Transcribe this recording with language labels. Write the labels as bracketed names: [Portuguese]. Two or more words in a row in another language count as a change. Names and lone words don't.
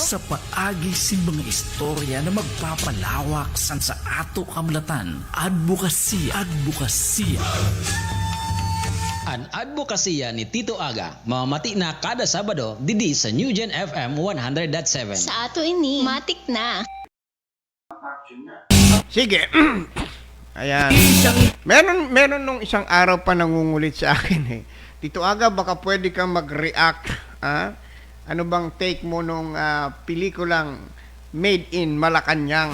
[Masbatenyo] Sa paagi sin mga istorya na magpapalawak san sa ato kamlatan. Advokasya. An advokasya ni Tito Aga, mamati na kada Sabado didi sa New Gen FM 100.7. Sa ato ini, [Filipino] matik na. Sige. Ayan. Meron nung isang araw pa nangungulit sa akin eh. Tito Aga, baka pwede kang mag-react. Ano bang take mo nung pelikulang Made in Malacanang?